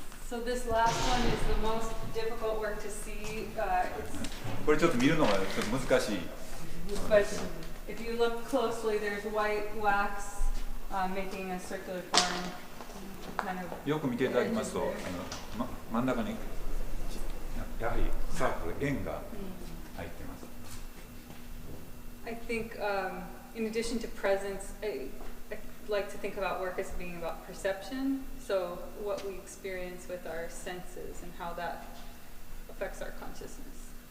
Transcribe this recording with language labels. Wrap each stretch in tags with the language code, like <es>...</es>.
<en>So this last one is the most difficult work to see. It's</en> <ja>これちょっと見るのがちょっと難しい。</ja> <en>But if you look closely, there's white wax making a circular form. Kind of</en> <ja>よく見ていただきますと、真ん中にやはりサークル、円が入ってます。</ja> <en>I think in addition to presence, I like to think about work as being about perception. So what we experience with our senses and how that affects our consciousness.</en>